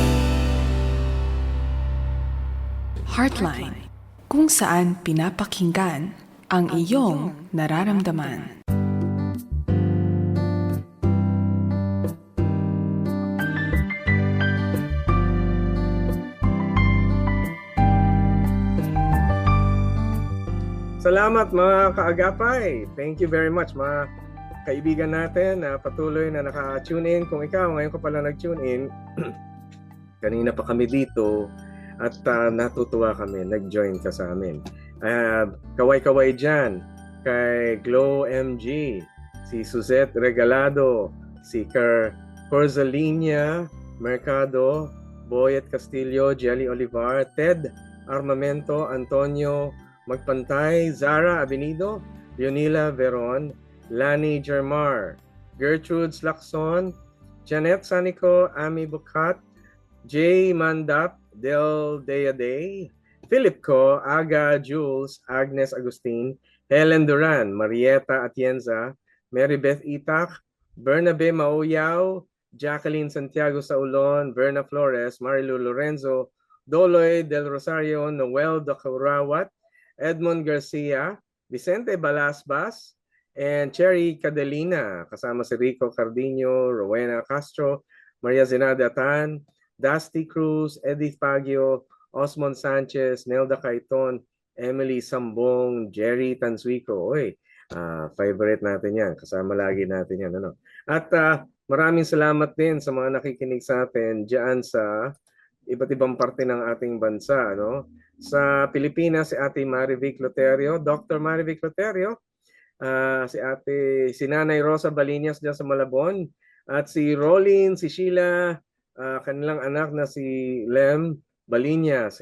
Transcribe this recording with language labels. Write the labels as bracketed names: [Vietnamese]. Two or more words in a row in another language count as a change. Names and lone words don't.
[Filipino] Heartline, kung saan pinapakinggan ang iyong nararamdaman. Salamat mga kaagapay. [English] Thank you very much [Filipino] mga kaibigan natin na patuloy na naka- [English] tune in. [Filipino] Kung ikaw ngayon ka pala nag- [English] tune in, [Filipino] kanina pa kami dito at natutuwa kami, nag-join ka sa amin. Kaway-kaway dyan kay Glow MG, si Suzette Regalado, si Corzalinia Mercado, Boyet Castillo, Jelly Olivar, Ted Armamento, Antonio Magpantay, Zara Abenido, Leonila Veron, Lani Germar, Gertrude Slacson, Janet Sanico, Ami Bukat, Jay Mandap, Del Deaday, Philip Co, Aga Jules, Agnes Agustin, Helen Duran, Marieta Atienza, Mary Beth Itak, Bernabe Mauyaw, Jacqueline Santiago Saulon, Verna Flores, Marilu Lorenzo, Doloy Del Rosario, Noel Dacurawat, Edmond Garcia, Vicente Balasbas, and Cherry Cadelina, kasama si Rico Cardino, Rowena Castro, Maria Zenada Tan, Dusty Cruz, Edith Pagio, Osmond Sanchez, Nelda Caiton, Emily Sambong, Jerry Tansuico. Oy, favorite natin yan. Kasama lagi natin yan. Ano? At maraming salamat din sa mga nakikinig sa atin dyan sa iba't ibang parte ng ating bansa. Ano? Sa Pilipinas, si Ate Marivic Loterio, Dr. Marivic Loterio, si Nanay Rosa Balinas dyan sa Malabon, at si Rolin, si Sheila, kanilang anak na si Lem Balinas.